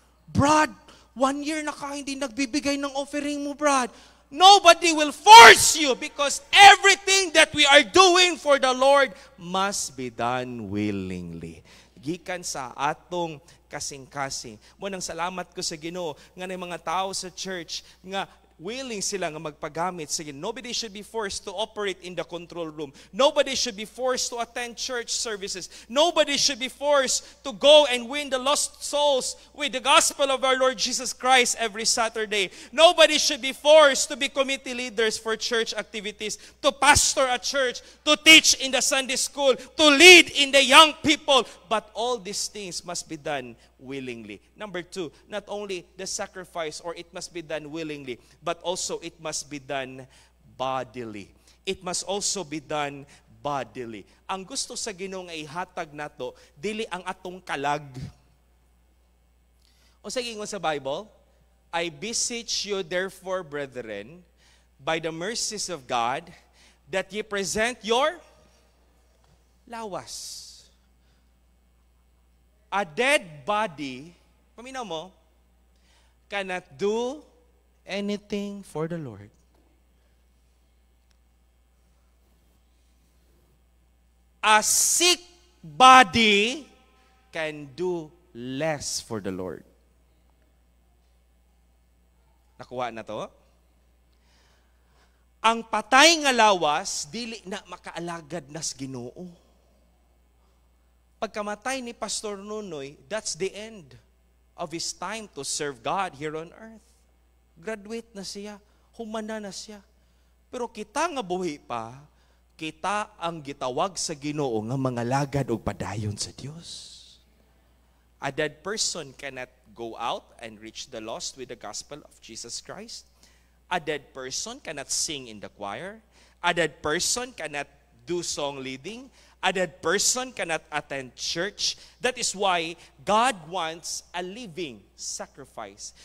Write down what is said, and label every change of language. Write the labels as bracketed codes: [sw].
[tl] Brad, 1 year na ka hindi nagbibigay ng offering mo, Brad. [en] Nobody will force you because everything that we are doing for the Lord must be done willingly. [ceb] Gikan sa atong kasing-kasing. Munang salamat ko sa Ginoo nga may mga tao sa church nga willing sila nga magpagamit. [en] Sige, nobody should be forced to operate in the control room. Nobody should be forced to attend church services. Nobody should be forced to go and win the lost souls with the gospel of our Lord Jesus Christ every Saturday. Nobody should be forced to be committee leaders for church activities, to pastor a church, to teach in the Sunday school, to lead in the young people. But all these things must be done willingly. Number 2, not only the sacrifice or it must be done willingly, but also it must be done bodily. It must also be done bodily. [ceb] Ang gusto sa Ginoo nga ihatag nato, dili ang atong kalag. O sa ingon sa [en] Bible, I beseech you therefore, brethren, by the mercies of God, that ye present your lawas. A dead body, [ceb] paminaw mo, [en] cannot do anything for the Lord. A sick body can do less for the Lord. [ceb] Nakuha na to? Ang patay nga lawas, dili na makaalagad nas Ginoo. Pagkamatay ni [en] Pastor Nunoy, that's the end of his time to serve God here on earth. [ceb] Graduate na siya, humana na siya. Pero kita nga buhi pa, kita ang gitawag sa Ginoo nga mga lagad o padayon sa Dios. [en] A dead person cannot go out and reach the lost with the gospel of Jesus Christ. A dead person cannot sing in the choir. A dead person cannot do song leading. A dead person cannot attend church. That is why God wants a living sacrifice.